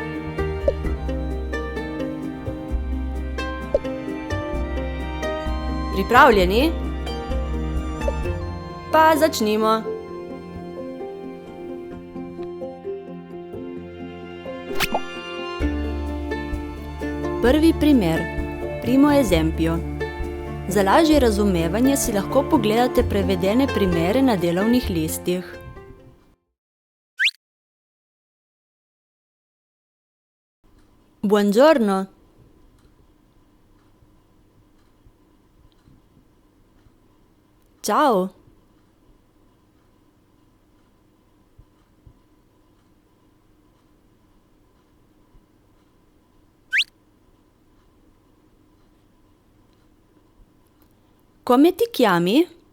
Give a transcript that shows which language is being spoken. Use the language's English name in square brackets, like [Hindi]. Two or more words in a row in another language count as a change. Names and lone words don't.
[Slovenian] Pripravljeni? Pa začnimo! Prvi primer. [Italian] Primo esempio. [Slovenian] Za lažje razumevanje si lahko pogledate prevedene primere na delovnih listih. [Italian] Buongiorno. Ciao. Come ti chiami?